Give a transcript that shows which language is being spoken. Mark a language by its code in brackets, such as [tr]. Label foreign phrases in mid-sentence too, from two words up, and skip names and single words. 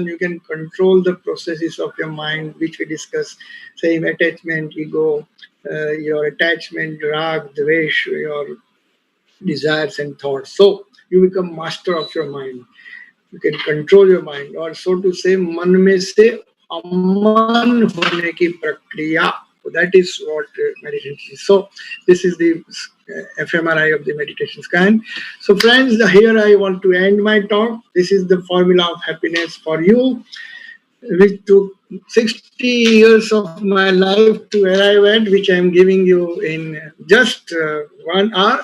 [en] You can control the processes of your mind, which we discussed, same attachment, ego, your attachment, rag, dvesh, your desires and thoughts. So you become master of your mind. You can control your mind, or so to say, [hi] मन में से अमन होने की प्रक्रिया. [en] So that is what meditation is. So this is the fMRI of the meditation scan. So friends, here I want to end my talk. This is the formula of happiness for you, which took 60 years of my life to arrive at, which I am giving you in just 1 hour.